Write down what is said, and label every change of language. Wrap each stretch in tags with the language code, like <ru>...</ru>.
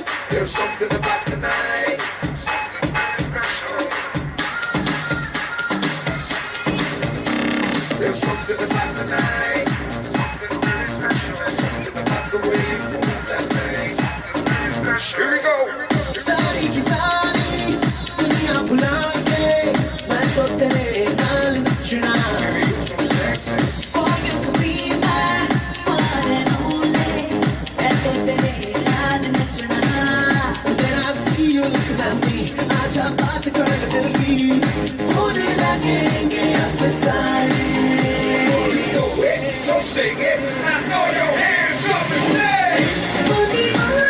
<en>There's something about tonight, something very special. There's something about tonight, something very special. Something about the way you move that thing, something very special. Here we go.</en> <pa>सारी की सारी दुनिया भुला के मैं तो तेरे नाल नचना।</pa> <en>For you to be my one and only,</en> <pa>मैं तो तेरे नाल नचना।</pa> <en>When I see you looking at me,</en> <hi>आजा बात कर दिल की, होने लगेंगे अफसाने।</hi> <en>So sing it, I know your hands up and say.</en>